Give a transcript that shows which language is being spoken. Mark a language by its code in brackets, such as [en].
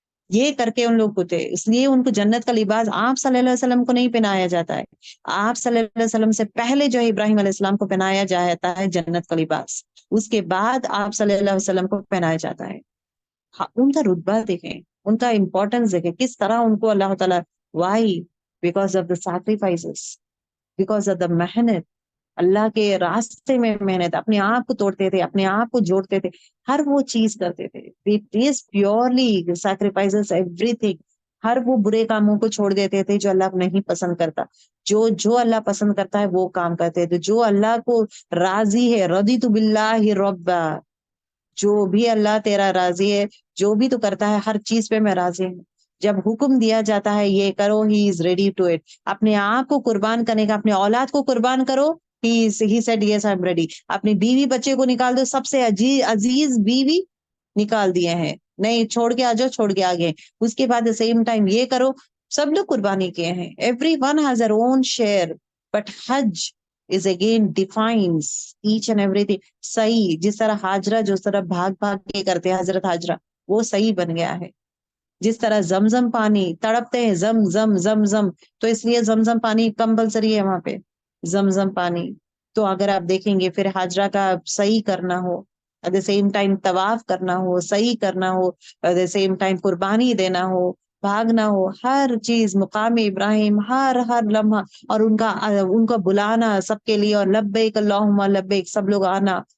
[ur] یہ کر کے ان لوگ کو تھے، اس لیے ان کو جنت کا لباس آپ صلی اللہ علیہ وسلم کو نہیں پہنایا جاتا ہے. آپ صلی اللہ علیہ وسلم سے پہلے جو ہے ابراہیم علیہ السلام کو پہنایا جاتا ہے جنت کا لباس، اس کے بعد آپ صلی اللہ علیہ وسلم کو پہنایا جاتا ہے. ان کا رتبہ دیکھیں، ان کا امپورٹنس دیکھیں، کس طرح ان کو اللہ تعالیٰ. [en] Why? Because of the sacrifices, because of the محنت. [ur] اللہ کے راستے میں محنت، اپنے آپ کو توڑتے تھے، اپنے آپ کو جوڑتے تھے، ہر وہ چیز کرتے تھے. [en] It is purely sacrifices everything. [ur] ہر وہ برے کاموں کو چھوڑ دیتے تھے جو اللہ نہیں پسند کرتا. جو اللہ پسند کرتا ہے وہ کام کرتے تھے. جو اللہ کو راضی ہے، رضیت باللہ ربا، جو بھی اللہ تیرا راضی ہے، جو بھی تو کرتا ہے ہر چیز پہ میں راضی ہوں. جب حکم دیا جاتا ہے یہ کرو, [en] He is ready to it. [ur] اپنے آپ کو قربان کرنے کا, اپنے اولاد کو قربان کرو, [en] he said yes I'm ready. [ur] اپنی بیوی بچے کو نکال دو, سب سے عزیز بیوی نکال دیے ہیں, نہیں چھوڑ کے آ جاؤ, چھوڑ کے آگے. اس کے بعد سیم ٹائم یہ کرو, سب لوگ قربانی کیے ہیں. [en] Everyone has their own share, but حج is again defines each and everything. [ur] صحیح جس طرح حاجرہ جو طرح بھاگ بھاگ کے کرتے ہیں حضرت حاجرہ, وہ صحیح بن گیا ہے. جس طرح زمزم پانی تڑپتے ہیں, زم زم زم زم, تو اس لیے زمزم پانی کمپلسری ہے وہاں پہ, زمزم پانی. تو اگر آپ دیکھیں گے پھر حاجرہ کا صحیح کرنا ہو, [en] at the same time [ur] طواف کرنا ہو, صحیح کرنا ہو, ایٹ دا سیم ٹائم قربانی دینا ہو, بھاگنا ہو, ہر چیز مقام ابراہیم, ہر لمحہ, اور ان کا بلانا سب کے لیے, اور لبیک اللہم لبیک, سب لوگ آنا.